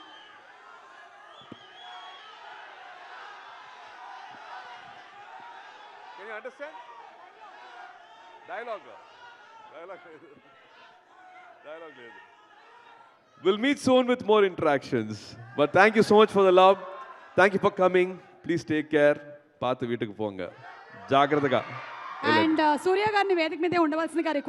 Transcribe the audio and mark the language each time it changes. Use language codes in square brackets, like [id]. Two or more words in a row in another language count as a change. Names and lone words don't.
[en] Can you understand? Dialogue. We'll meet soon with more interactions. But thank you so much for the love. Thank you for coming. Please take care. [ta] பார்த்து வீட்டுக்கு போங்க. Jagradaga. [te] And సూర్య గారిని వేదిక మీదే ఉండవల్సిందిగా